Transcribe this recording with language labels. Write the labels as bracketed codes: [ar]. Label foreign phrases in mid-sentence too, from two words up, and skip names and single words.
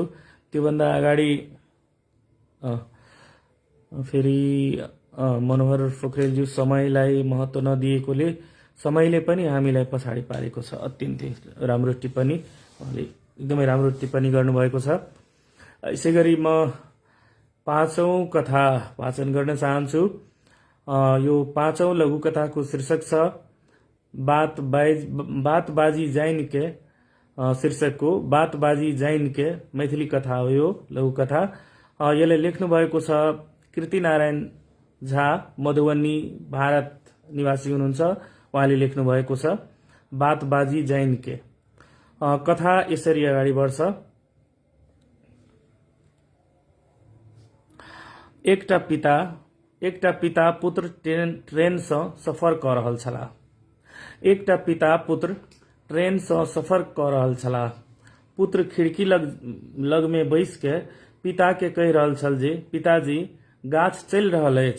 [ne] त्योभन्दा अगाडि फेरि मनोहर पोखरेलज्यू, समयलाई महत्त्व नदिएकोले समयले पनि हामीलाई पछाडि पारेको छ। अत्यन्तै राम्रो टिप्पणी, उहाँले एकदमै राम्रो टिप्पणी गर्नुभएको छ। यसै गरी म 5औं कथा वाचन गर्न चाहन्छु। यो 5औं लघुकथाको शीर्षक छ बातबाजी जाइन के। शीर्षकको बातबाजी जाइन के मैथिली कथा हो यो लघुकथा। यसलाई लेख्नु भएको छ कृतिनारायण झा, मधुबनी भारत निवासी हुनुहुन्छ। उहाँले लेख्नु भएको छ बातबाजी जाइन के। कथा यसरी अगाडि बढ्छ। [mai] एकटा पिता पुत्र ट्रेनसँ सफर कऽ रहल छलाह। एकटा पिता पुत्र ट्रेनसँ सफर कऽ रहल छलाह। पुत्र खिड़की लगमे बैस के पिता के कहि रहल छल जे पिताजी गाछ चलि रहल अछि।